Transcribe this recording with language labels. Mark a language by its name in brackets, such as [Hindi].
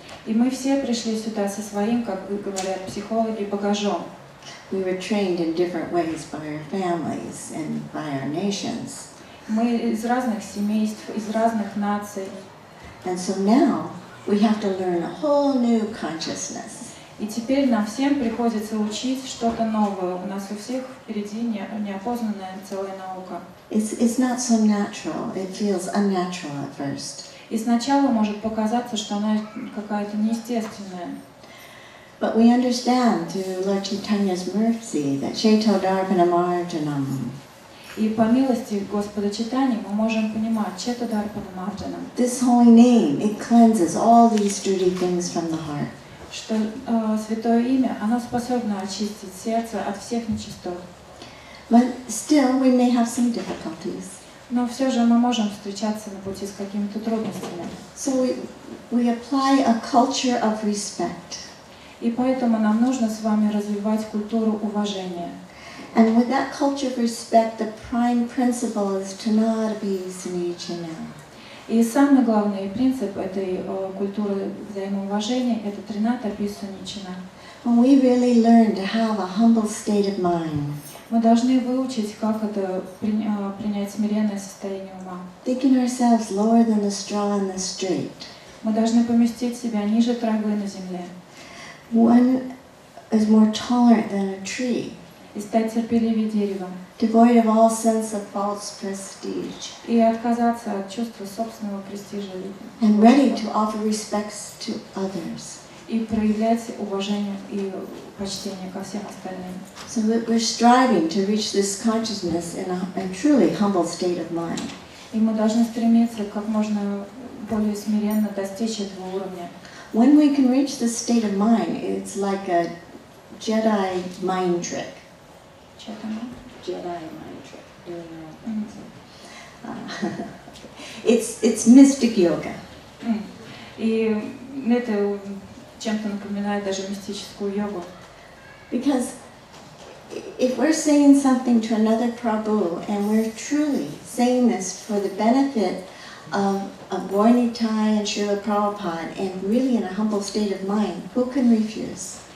[Russian] И мы все пришли сюда со своим, как говорят психологи, багажом. [English] We were trained in different ways by our families and by our nations. [Russian] Мы из разных семейств, из разных наций. [English] And so now we have to learn a whole new consciousness. [Russian] И теперь нам всем приходится учить что-то новое. У нас у всех впереди неопознанная целая наука. [English] It's not so natural. It feels unnatural at first. [Russian] И сначала может показаться, что она какая-то неестественная. [English] But we understand through Lord Chaitanya's mercy that Chaito Darpana Marjanam. [Russian] И по милости Господа Чайтаньи мы можем понимать Чета Дарпана Марджанам, [English] This holy name, it cleanses all these dirty things from the heart. [Russian] что святое имя, оно способно очистить сердце от всех нечистот. [English] But still, we may have some difficulties. [Russian] Но все же мы можем встречаться на пути с какими-то трудностями. [English] So we apply a culture of respect. [Russian] И поэтому нам нужно с вами развивать культуру уважения. [English] And with that culture of respect, the prime principle is to not abuse each other. [Russian] И самый главный принцип этой культуры взаимоуважения – это трината писуничина. [English] When we really learn to have a humble state of mind, [Russian] Мы должны выучить, как это принять смиренное состояние ума. [English] thinking ourselves lower than the straw in the straight. [Russian] Мы должны поместить себя ниже травы на земле [English] One is more tolerant than a tree, [Russian] и стать терпеливее дерева, [English] devoid of all sense of false prestige, [Russian] и отказаться от чувства собственного престижа [English] and ready to offer respects to others. [Russian] и проявлять уважение и почтение ко всем остальным. [English] So we're striving to reach this consciousness in a truly humble state of mind. [Russian] И мы должны стремиться как можно более смиренно достичь этого уровня. [English] When we can reach this state of mind, it's like a Jedi mind trick. [Russian] Что там? [English] Jedi mind trick. It's mystic yoga. [Russian] И это чем-то напоминает даже мистическую йогу. [English] Because if we're saying something to another Prabhu and we're truly saying this for the benefit of Gaura-Nitai and Srila Prabhupada and really in a humble state of mind, who can refuse?